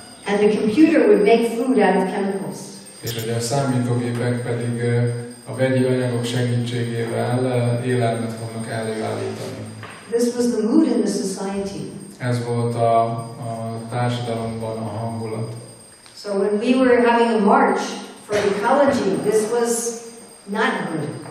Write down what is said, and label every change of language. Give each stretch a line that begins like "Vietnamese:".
English: And the computer would make food out of chemicals.
Hungarian: És hogy a számítógépek pedig a vegyi anyagok segítségével élelmet fognak előállítani.
English: This was the mood in the society.
Hungarian: Ez volt a társadalomban a hangulat.
English: So when we were having a march for ecology, this was not good.